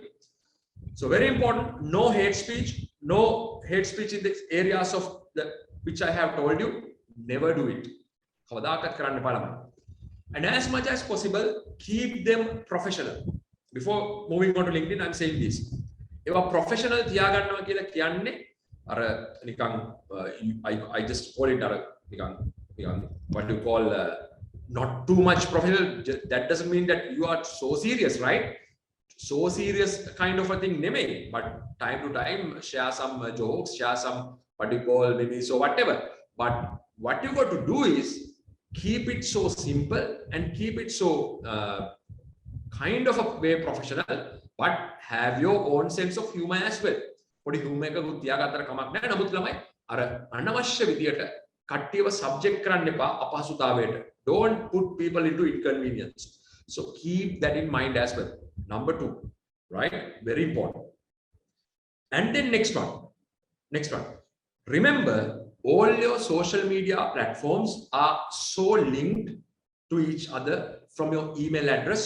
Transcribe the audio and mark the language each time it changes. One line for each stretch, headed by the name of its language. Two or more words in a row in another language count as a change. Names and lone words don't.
English: So very important, no hate speech in the areas of the which I have told you. Never do it. And as much as possible, keep them professional. Before moving on to LinkedIn, I'm saying this. If a professional
Sinhala: තියාගන්නවා කියලා කියන්නේ අර නිකන්
English: I just call it
Sinhala: අර නිකන්
English: what do you call not too much professional. That doesn't mean that you are so serious, right? So serious kind of a thing නෙමෙයි, but time to time share some jokes, share some what do you call maybe so whatever. But what you got to do is keep it so simple and keep it so kind of a way professional, but have your own sense of humor as well.
Sinhala: පොඩි humor එකකුත් තියාගත්තට කමක් නැහැ. නමුත් ළමයි අර අනවශ්‍ය විදියට කට්ටියව subject කරන්න එපා අපහසුතාවයට.
English: Don't put people into inconvenience. So keep that in mind as well. Number 2, right? Very important. And then next one. Remember, all your social media platforms are so linked to each other from your email address.